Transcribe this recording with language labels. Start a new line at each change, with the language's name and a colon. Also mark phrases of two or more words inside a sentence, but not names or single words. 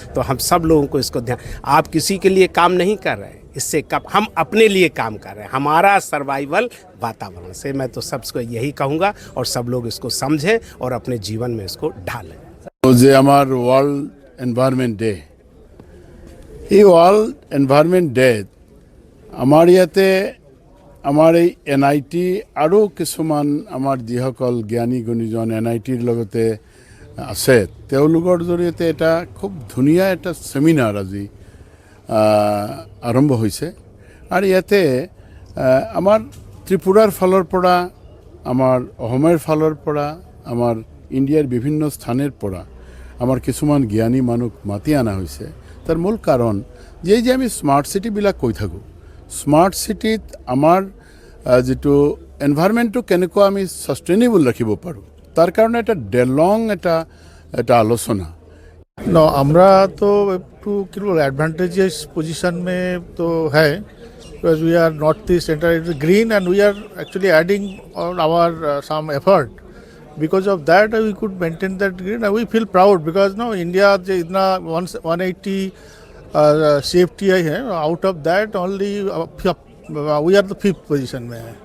Hindi: तो हम सब लोगों को इसको ध्यान, आप किसी के लिए काम नहीं कर रहे हैं, इससे कब हम अपने लिए काम कर रहे हैं। हमारा सर्वाइवल वातावरण से, मैं तो सबको यही कहूँगा और सब लोग इसको समझें और अपने जीवन में इसको ढालें। तो जे हमार
English: World Environment Day,
Assamese: ये
English: World Environment Day
Assamese: আমাৰ ইয়াতে আমাৰ এই NIT আৰু কিছুমান আমাৰ যিসকল জ্ঞানী গুণীজন NITৰ লগতে আছে তেওঁলোকৰ জৰিয়তে এটা খুব ধুনীয়া এটা সেমিনাৰ আজি আৰম্ভ হৈছে আৰু ইয়াতে আমাৰ ত্ৰিপুৰাৰ ফালৰ পৰা আমাৰ অসমৰ ফালৰ পৰা আমাৰ ইণ্ডিয়াৰ বিভিন্ন স্থানৰ পৰা আমাৰ কিছুমান জ্ঞানী মানুহ মাতি অনা হৈছে তাৰ মূল কাৰণ যে আমি
English: smart cities
Assamese: কৈ থাকোঁ
English: smart city
Assamese: আমাৰ যেটো এনভায়ৰনমেন্টটো কেনেকুৱা আমি সাস্টেইনেবল রাখিব পাৰো তার কারণে এটা ডেলং এটা আলোচনা
English: No,
Bangla: আমরা তো একটু কি বলবো
English: advantageous position মে
Bangla: তো হ্যাঁ
English: because we are northeast entirely green and we are actually adding on our some effort because of that we could maintain that green and we feel proud because no India
Hindi: जे इतना 180 CFTI है
English: out of that only we are the 5th position
Hindi: में है.